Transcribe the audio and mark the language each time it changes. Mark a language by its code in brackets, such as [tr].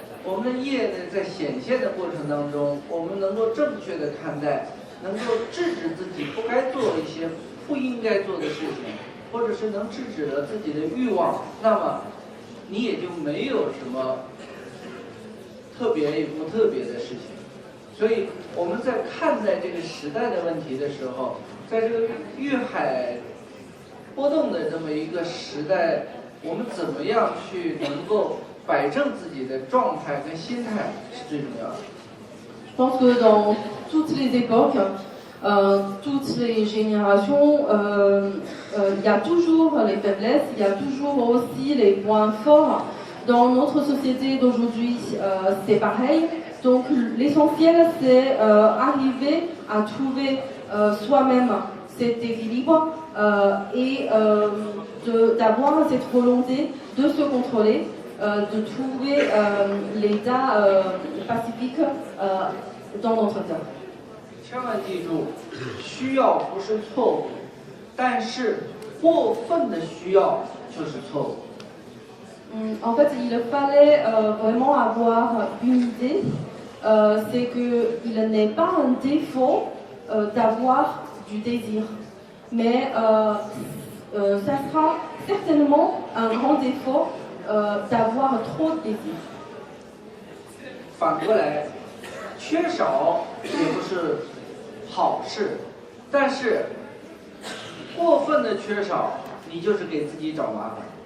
[zh] 我们的业呢，在显现的过程当中，我们能够正确的看待，能够制止自己不该做一些不应该做的事情，或者是能制止了自己的欲望，那么你也就没有什么特别与不特别的事情。所以我们在看待这个时代的问题的时候，在这个欲海波动的这么一个时代，我们怎么样去能够摆正自己的状态跟心态是最重要的。 [fr] Je pense que dans toutes les époques, toutes les générations, il y a toujours les faiblesses, il y a toujours aussi les points forts. Dans notre société d'aujourd'hui, c'est pareil. Donc l'essentiel, c'est arriver à trouver soi-même cet équilibre et d'avoir cette volonté de se contrôler, de trouver l'état pacifique dans notre cœur. [zh] 千万记住，需要不是错误，但是过分的需要就是错误。 [fr] En fait, il fallait vraiment avoir une idée. C'est qu'il n'est pas un défaut d'avoir du désir, mais ça sera certainement un grand défaut d'avoir trop de désir. [zh] 反过来，缺少也不是好事，但是过分的缺少，你就是给自己找麻烦。